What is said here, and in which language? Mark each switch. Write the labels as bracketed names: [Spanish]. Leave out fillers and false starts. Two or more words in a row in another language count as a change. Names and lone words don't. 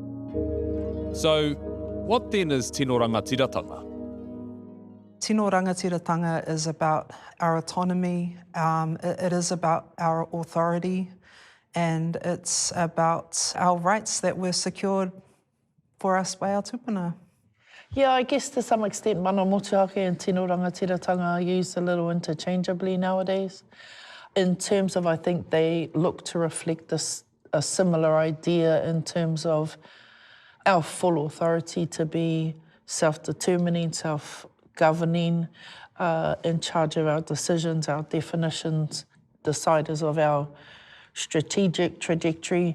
[English] So, what then is [Māori] Tino Rangatiratanga? Tino Rangatiratanga [English] is about our autonomy, it is about our authority, and it's about our rights that were secured for us by our tupuna. Yeah, I guess to some extent, [Māori] mana motuhake [English] and [Māori] Tino Rangatiratanga [English] are used a little interchangeably nowadays. In terms of, I think they look to reflect a similar idea in terms of our full authority to be self-determining, self-governing, in charge of our decisions, our definitions, deciders of our strategic trajectory.